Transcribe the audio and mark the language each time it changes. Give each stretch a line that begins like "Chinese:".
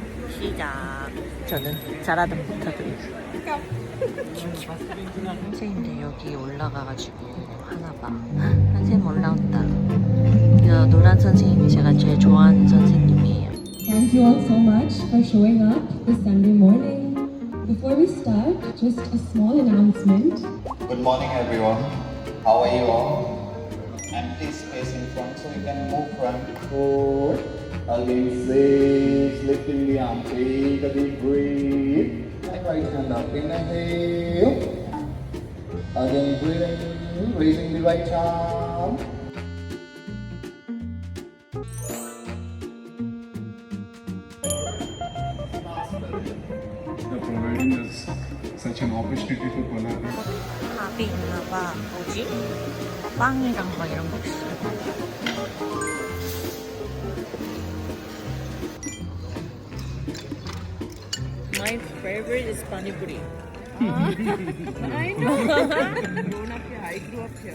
Korean: 시작. 저는 잘하든 못하든 선생님들 여기 올라가가지고 하나봐. 선생님 올라온다. 이 노란 선생님이 제가 제일 좋아하는 선생님이에요.
English: Thank you all so much for showing up this Sunday morning. Before we start, just a small announcement. Good morning, everyone. How are you all? Empty space in front so you can move front. 4. Again, 6. Lifting the arm. Take a deep breath. And right hand up. Inhale. Again, breathing. Raising the right arm. Providing us such an opportunity for collaboration.
Korean: 밥이 있나봐. 뭐지? 빵이랑 막 이런 거 있어요.
English: My favorite is panipuri. I know. Grown up here. I grew up here.